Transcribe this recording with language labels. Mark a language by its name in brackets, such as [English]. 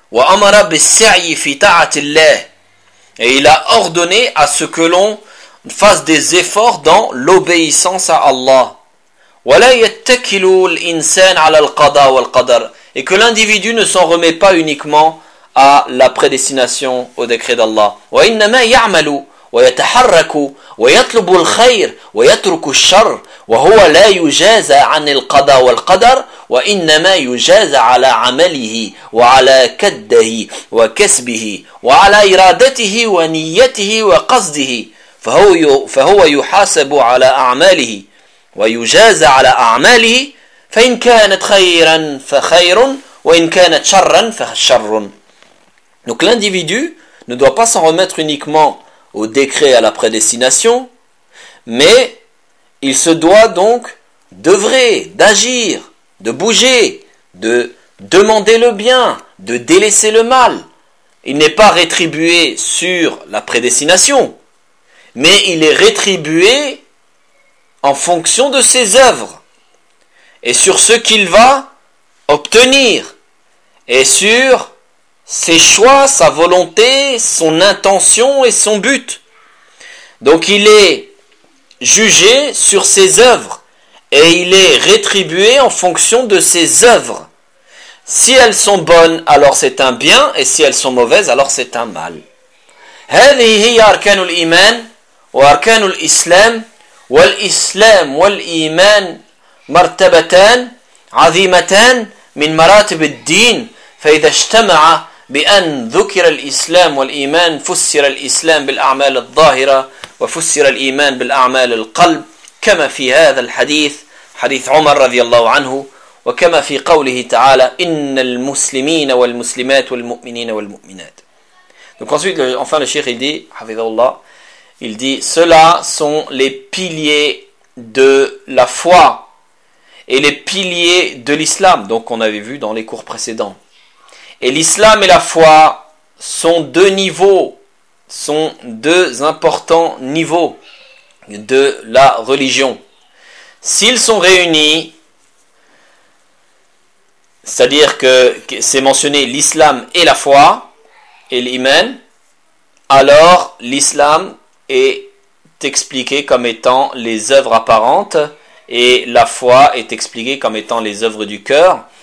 [Arabic] وَأَمَرَ بِالسَّعْيِ فِي تَعَةِ اللَّهِ [French] Et il a ordonné à ce que l'on fasse des efforts dans l'obéissance à Allah. [Arabic] وَلَا يَتَّكِلُ الْإِنسَانَ عَلَى الْقَضَى وَالْقَدَرِ [French] Et que l'individu ne s'en remet pas uniquement à la prédestination au décret d'Allah. [Arabic] وَإِنَّمَا يَعْمَلُ وَيَتَحَرَّكُ وَيَطْلُبُ الْخَيْرِ وَيَتْرُكُ الشَّرِ وَهُوَ لَا يُجَازَ عَنِ الْقَضَى وَالْقَدَرِ وَإِنَّمَا يُجَازَ عَلَى عَمَلِهِ وَعَلَى كَدَّهِ وَكَسْبِهِ وَعَلَى إِرَادَتِهِ وَنِيَّتِهِ وَقَصْدِهِ فَهُوَ يُحَاسَبُ عَلَى أَعْمَالِهِ وَيُجَازَ عَلَى أَعْمَالِهِ فَإِنْ كَانَتْ خَيْرًا فَخَيْرٌ وَإِنْ كَانَتْ شَرًّا فَشَرٌّ [French] Donc l'individu ne doit pas s'en remettre uniquement au décret à la prédestination, mais il se doit donc d'œuvrer, d'agir, de bouger, de demander le bien, de délaisser le mal. Il n'est pas rétribué sur la prédestination, mais il est rétribué en fonction de ses œuvres, et sur ce qu'il va obtenir, et sur ses choix, sa volonté, son intention et son but. Donc il est jugé sur ses œuvres et il est rétribué en fonction de ses œuvres. Si elles sont bonnes, alors c'est un bien et si elles sont mauvaises, alors c'est un mal. [Arabic] هذه هي أركان الإيمان وأركان الإسلام والإسلام والإيمان مرتبتان عظيمتان من مراتب الدين فإذا اجتمع بأن ذكر الإسلام والإيمان فسر الإسلام بالأعمال الظاهرة وفسر الإيمان بالأعمال القلب كما في هذا الحديث حديث عمر رضي الله عنه وكما في قوله تعالى إن المسلمين والمسلمات والمؤمنين والمؤمنات [French] Donc ensuite, enfin le cheikh il dit, Hafizahullah, il dit, ceux-là sont les piliers de la foi et les piliers de l'islam, donc on avait vu dans les cours précédents. Et l'islam et la foi sont deux niveaux, sont deux importants niveaux de la religion. S'ils sont réunis, c'est-à-dire que c'est mentionné l'islam et la foi, et l'iman, alors l'islam est expliqué comme étant les œuvres apparentes, et la foi est expliquée comme étant les œuvres du cœur.